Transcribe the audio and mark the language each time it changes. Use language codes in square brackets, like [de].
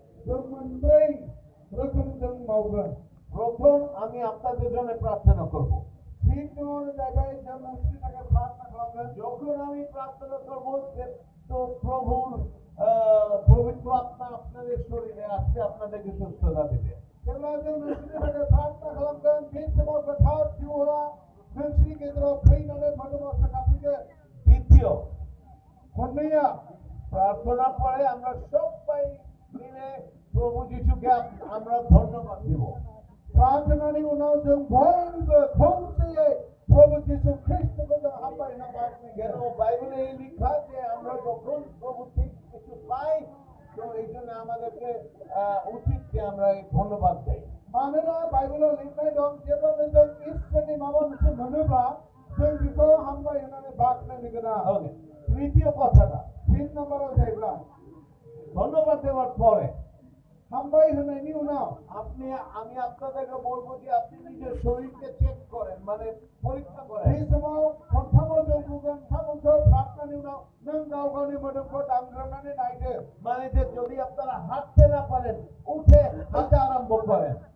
[brx] जों मोनब्रै रोखोमजों मावगोन। [bn] প্রথম আমি আপনাদের জন্য প্রার্থনা করব। [brx] सिगाङावनो जाहैबाय जों नोंसोरनि थाखाय प्रार्थना खालामगोन। [bn] যখন আমি প্রার্থনা করব তো প্রভুর পবিত্র আত্মা আপনাদের শরীরে আসছে, আপনাদেরকে সুস্থতা দেবে। [brx] जेब्ला जों नोंसोरनि थाखाय प्रार्थना खालामगोन बे समाव गोथार जिउआ नोंसोरनि गेजेराव फैनानै मोदोमाव सोखाफैगोन। [bn] দ্বিতীয়, [brx] खननैया [bn] প্রার্থনার পরে আমরা সবাই মিলে প্রভু যিশুকে আমরা ধন্যবাদ দেব। [brx] प्रार्थनानि उनाव जों बयबो खौसेयै प्रभु जिसु ख्रिस्टखौ जों हामबायना बाथनाय [bn] কেন বাইবেলে এই লেখা যে আমরা যখন প্রভু থেকে কিছু পাই তো এই জন্য আমাদেরকে উচিত যে আমরা এই ধন্যবাদ দেই। [brx] मानोना बाइबेलाव लिरनाय दं जेब्लानो जों इसोरनि माबा मोनसे मोनोब्ला जों बेखौ हामबाय होननानै बाख्नायनो गोनां। [bn] ওকে, তৃতীয় কথাটা [brx] 3 নম্বराव जाहैबाय [bn] ধন্যবাদ দেওয়ার পরে [brx] हामबाय होनायनि उनाव [bn] আমি আপনাদেরকে বলবো যে আপনি নিজের শরীরকে চেক করেন, মানে পরীক্ষা [brx] बे [bn] করেন। [brx] समाव खनथामाव जों बुंगोन नोंथांमोनखौ प्रार्थनानि उनाव नों गाव गावनि मोदोमखौ दांग्रोमनानै नायदो। [bn] মানে যে যদি আপনারা হাঁটতে না পারেন উঠে হাঁটা আরম্ভ করেন।